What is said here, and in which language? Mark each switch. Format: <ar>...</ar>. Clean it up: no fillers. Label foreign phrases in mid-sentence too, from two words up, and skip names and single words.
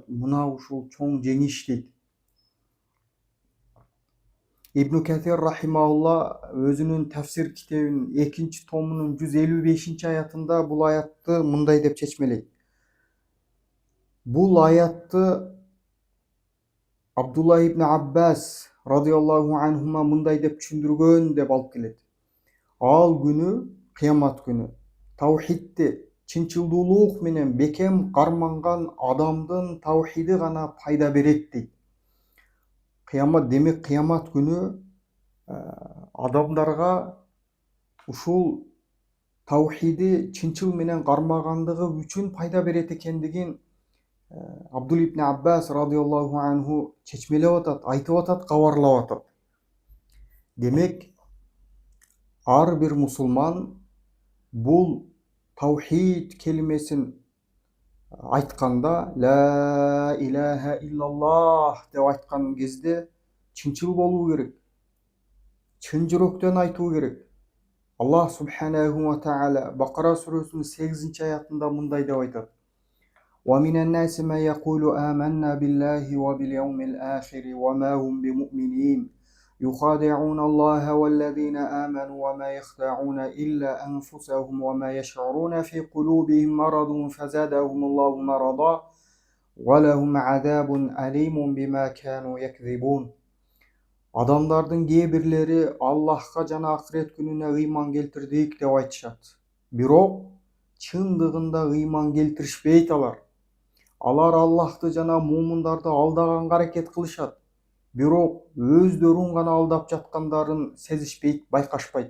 <ky>Мына ушул чоң жеңиш дейт. Ибн Катир рахимаулла өзүнүн тафсир китебинин 2-томунун 155-аятында бул аятты мындай деп чечмелейт. Бул аятты Абдулла ибн Аббас</ky> <ar>رضي الله عنهما</ar> <ky>мындай деп түшүндүргөн деп алып келет. Ал күнү, кыямат күнү, таухидти чынчылдуулук менен бекем карманган адамдын таухиди гана пайда берет дейт. Кыямат демек кыямат күнү адамдарга ушул таухиди чынчыл менен кармагандыгы үчүн пайда берет экендигин Абдул ибн Аббас</ky> <ar>رضي الله عنه</ar> <ky>чечмелеп атат, айтып атат, кабарлап атат. Демек ар бир мусулман бул таухид келимесин айтканда,</ky> <ar>لا إله إلا الله</ar> <ky>деп айткан кезде чынчыл болуу керек. Чын жүрөктөн айтуу керек.</ky> <ar>الله سبحانه وتعالى</ar> <ky>Бакара сүрөсүнүн 8-аятында мындай деп айтат:</ky> <ar>وَمِنَ النَّاسِ مَن يَقُولُ آمَنَّا بِاللَّهِ وَبِالْيَوْمِ الْآخِرِ وَمَا هُمْ بِمُؤْمِنِينَ يُخَادِعُونَ اللَّهَ وَالَّذِينَ آمَنُوا وَمَا يَخْدَعُونَ إِلَّا أَنفُسَهُمْ وَمَا يَشْعُرُونَ فِي قُلُوبِهِم مَّرَضٌ فَزَادَهُمُ اللَّهُ مَرَضًا وَلَهُمْ عَذَابٌ أَلِيمٌ بِمَا كَانُوا يَكْذِبُونَ.</ar> <ky>Адамдардын кээ бирлери Аллахка жана акырет күнүнө ыйман келтирдик деп айтышат. Бирок чындыгында ыйман келтиришпейт алар. Алар Аллахты жана муумундарды алдаганга аракет кылышат. Бирок өздөрүн гана алдап жаткандарын сезишпейт, байкашпайт.</ky>